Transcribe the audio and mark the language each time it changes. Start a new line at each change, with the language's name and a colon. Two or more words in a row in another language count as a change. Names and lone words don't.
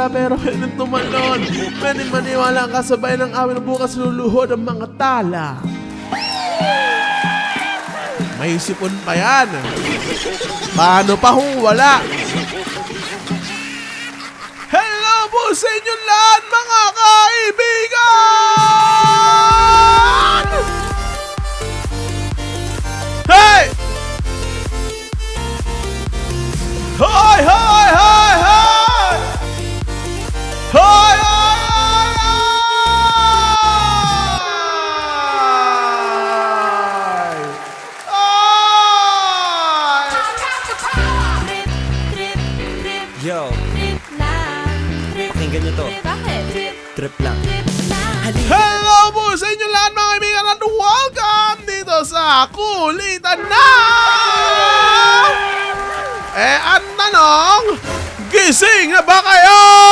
Filipino: Pero pwede tumalon, pwede maniwala kasabay ng awit, bukas luluhod ang mga tala. May sipon pa yan. Paano pa kung wala? Hello po sa inyong lahat, mga kaibigan! Hey! Hoy, hoy, hoy, hoy! Hoy, hoy, hoy, hoy! Yo, pakinggan nyo to. Trip lang. Hello po sa inyo lahat, mga kaibigan, at welcome dito sa Kulitan Na! Ang tanong, gising na ba kayo?